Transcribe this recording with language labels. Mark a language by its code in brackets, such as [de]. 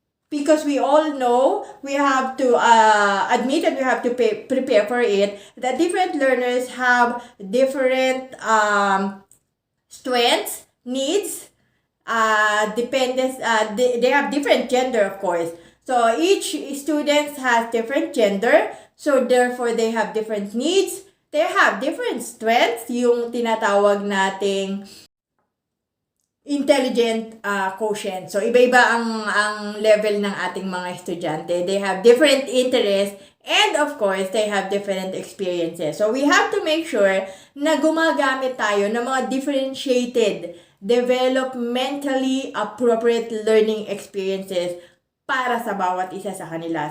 [en] Because we all know, we have to admit and we have to prepare for it, that different learners have different strengths, needs, dependence, they have different gender, of course. So, each student has different gender, so therefore they have different needs, they have different strengths, [tl] yung tinatawag nating [en] intelligent quotient. [tl] So, iba-iba ang level ng ating mga estudyante. [en] They have different interests and of course, they have different experiences. [tl] So, [en] we have to make sure [tl] na gumagamit tayo ng mga differentiated, developmentally appropriate learning experiences para sa bawat isa sa kanila.